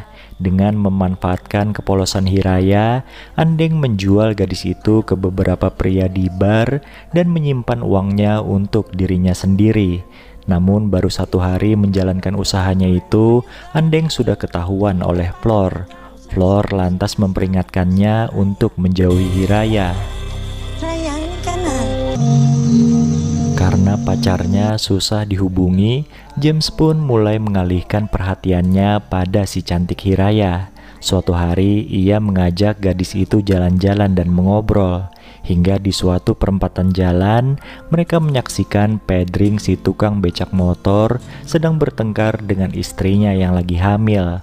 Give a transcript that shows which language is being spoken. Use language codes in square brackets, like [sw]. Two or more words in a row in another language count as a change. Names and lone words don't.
[id] Dengan memanfaatkan kepolosan Hiraya, Andeng menjual gadis itu ke beberapa pria di bar dan menyimpan uangnya untuk dirinya sendiri. Namun baru 1 hari menjalankan usahanya itu, Andeng sudah ketahuan oleh Flor. Flor lantas memperingatkannya untuk menjauhi Hiraya. [tl] Sayang ka na. [id] Karena pacarnya susah dihubungi, James pun mulai mengalihkan perhatiannya pada si cantik Hiraya. Suatu hari ia mengajak gadis itu jalan-jalan dan mengobrol. Hingga di suatu perempatan jalan, mereka menyaksikan Pedring si tukang becak motor sedang bertengkar dengan istrinya yang lagi hamil.